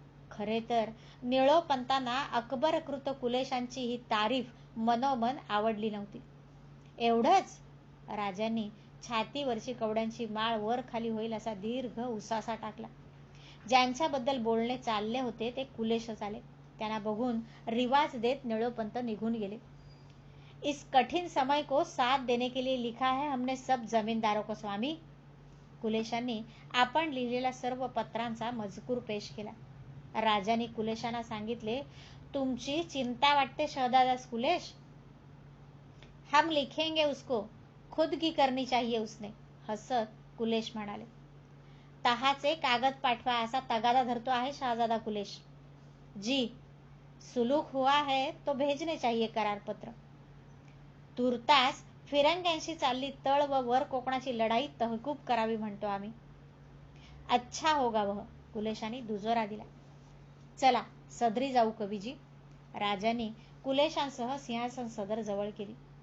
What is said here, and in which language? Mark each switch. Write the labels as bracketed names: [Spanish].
[Marathi] खरे तर निळोपंतांना अकबरकृत कुलेशांची ही तारीफ मनोमन आवडली नव्हती. एवढंच? राजांनी छातीवरची कवड्यांची माळ वर खाली होईल असा दीर्घ उसासा टाकला. ज्यांच्याबद्दल बोलणे चालले होते ते कुलेशच आले. त्यांना बघून रिवाज देत निळोपंत निघून गेले. [Hindi] इस कठिन समय को साथ देने के लिए लिखा है हमने सब जमींदारों को स्वामी. [Marathi] कुलेशांनी आपण लिहिलेल्या सर्व पत्रांचा मजकूर पेश केला. राजांनी कुलेशांना सांगितले, तुमची चिंता वाटते शहजादास कुलेश. [Hindi] हम लिखेंगे उसको, खुद की करनी चाहिए उसने. [Marathi] हसत कुलेश म्हणाले. तहाचे कागद पाठवा असा तगादा धरतो आहे शहजादा कुलेश. [Hindi] जी, सुलूक हुआ है तो भेजने चाहिए करार पत्र. [Marathi] तुर्तास फिरंग्यांशी चालली तळ व वर कोकणाची लढाई तहकूब करावी म्हणतो आम्ही. [Hindi] अच्छा होगा वह. [Marathi] कुलेशांनी दुजोरा दिला. चला सदरी जाऊ कवीजी. राजांनी कुलेशांसह सिंहासन सदर जवळ केली.